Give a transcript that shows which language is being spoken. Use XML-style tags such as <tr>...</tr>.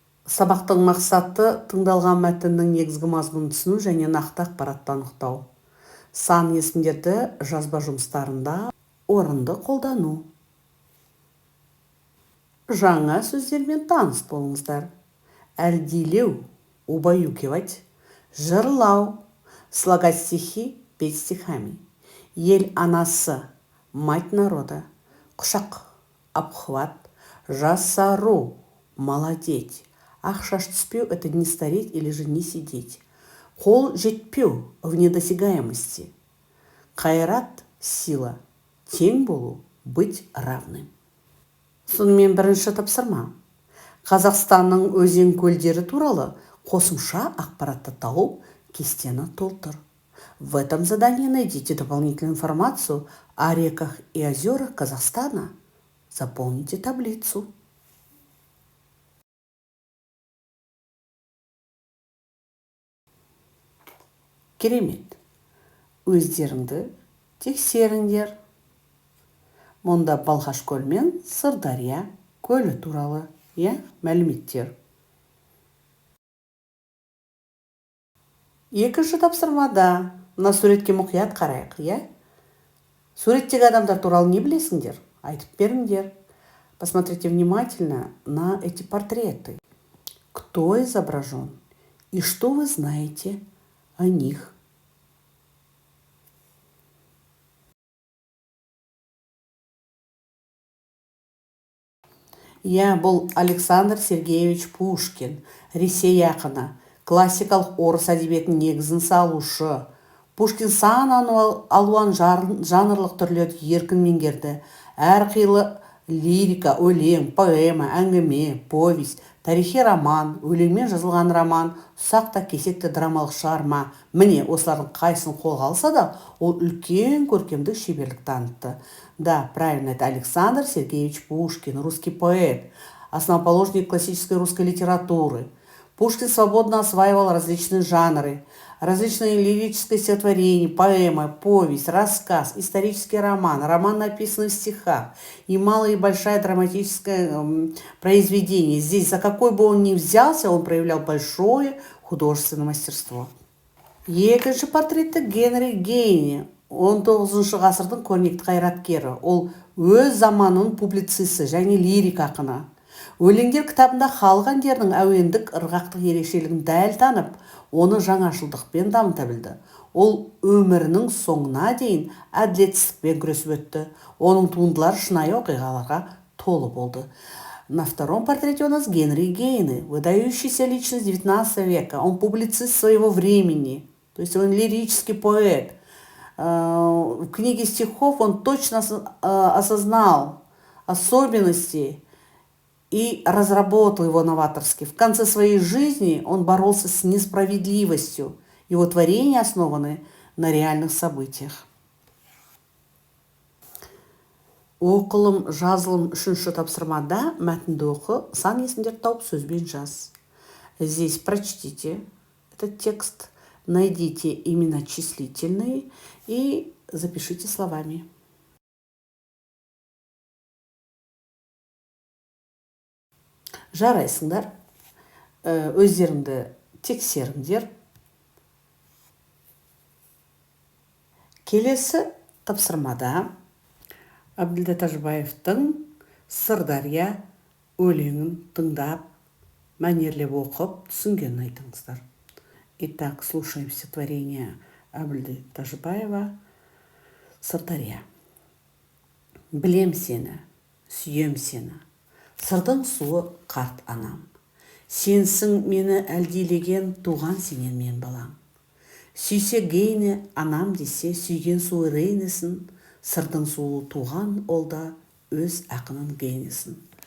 <kk>Сабақтың мақсаты тыңдалған мәтіннің негізгі мазмұнын түсіну және нақты ақпаратты анықтау. Сан есімдерді жазба жұмыстарында орынды қолдану. Жаңа сөздермен таныс болыңыздар. Әлдилеу,</kk> <ru>убаюкивать,</ru> <kk>жырлау,</kk> <ru>слагать стихи, петь стихами.</ru> <kk>Ел анасы,</kk> <ru>мать народа,</ru> <kk>құшақ,</kk> <ru>обхват,</ru> <kk>жасару,</kk> <ru>молодеть.</ru> <kk>Ақшаш түспеу</kk> <ru>– это не стареть или же не сидеть.</ru> <kk>Қол жетпеу</kk> <ru>в недосягаемости.</ru> <kk>Қайрат –</kk> <ru>сила.</ru> <kk>Тең болу –</kk> <ru>быть равным.</ru> <kk>Сонымен бірінші тапсырма. Қазақстанның өзен көлдері туралы қосымша ақпаратты тауып, кестені толтыр.</kk> <ru>В этом задании найдите дополнительную информацию о реках и озерах Казахстана. Заполните таблицу.</ru> <kk>Керемет. Өздеріңді тексеріңдер. Мұнда Балқаш көл мен Сырдария көлі туралы мәліметтер. Екінші тапсырмада мына суретке мұқият қарайық, Суреттегі адамдар туралы не білесіңдер? Айтып беріңдер.</kk> <ru>Посмотрите внимательно на эти портреты. Кто изображен и что вы знаете о них?</ru> <kk>Бұл Александр Сергеевич Пушкин, Ресей ақыны, классикалық орыс әдебиетінің негізін салушы. Пушкин сан алуан жанрлық түрлерді еркін меңгерді. Әрқилы лирика, өлең, поэма, әңгіме, повесть, тарихи роман, өлеңмен жазылған роман, ұсақта кесекті драмалық шығарма. Міне, осылардың қайсын қолға алса да, ол үлкен көркемдік шеберлік танытты.</kk> <ru>Да, правильно, это Александр Сергеевич Пушкин, русский поэт, основоположник классической русской литературы. Пушкин свободно осваивал различные жанры, различные лирические стихотворения, поэма, повесть, рассказ, исторический роман, роман, написанный в стихах, и малое и большое драматическое произведение. Здесь, за какой бы он ни взялся, он проявлял большое художественное мастерство.</ru> <kk>Екінші портреті Генри Гейне, 19 ғасырдың көрнекті қайраткері. Ол өз заманының публицисі және лирик ақыны. Өлеңдер кітабында халық әндерінің әуендік ырғақтық ерекшелігін дәл танып, оны жаңашылдықпен дамыта білді. Ол өмірінің соңына дейін әділетсіздікпен күресіп өтті. Оның туындылары шынайы оқиғаларға толы болды.</kk> <ru>На втором портрете у нас Генри Гейне, выдающаяся личность 19 века. Он публицист своего времени, то есть он лирический поэт. В книге стихов он точно осознал особенности и разработал его новаторски. В конце своей жизни он боролся с несправедливостью. Его творения основаны на реальных событиях.</ru> <kk>Оқылым, жазылым үшінші тапсырмада мәтінді оқы, сан есімдерді тауып сөзбен жаз.</kk> <ru>Здесь прочтите этот текст, найдите имена числительные и запишите словами.</ru> <kk>Жарайсыңдар, өздеріңді тексеріңдер. Келесі тапсырмада Әбділда Тәжібаевтың Сырдария өлеңін тыңдап, мәнерлеп оқып, түсінгенін айтыңыздар.</kk> <ru>Итак, слушаем стихотворение Әбділда Тәжібаева «Сырдария».</ru> <kk>Білем сені, сүйем сені, сырдың суы қарт анам. Сенсің мені әлдилеген туған сенен мен балам. Сүйсе Гейне анам десе, сүйген суы Рейнесін, сырдың суы туған олда өз ақынын Гейнесін.</kk>